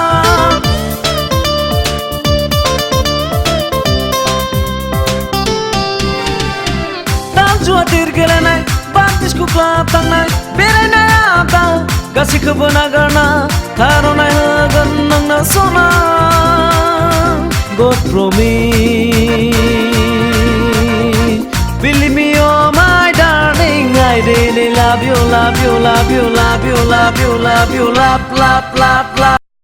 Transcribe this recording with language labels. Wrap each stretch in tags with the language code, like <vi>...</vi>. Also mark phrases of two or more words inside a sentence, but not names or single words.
<brx>दाल जुवा तिर गेलेनाय बारदिस कुक्लाब थांनाय बेरायनाय आदा गासैखौबो नागारना खार'नाय होगोन नोंनो सना</brx> <en>God promise Believe me, oh my darling, I really love you, love you, love you, love you, love you, love you, love, love, love, love.</en>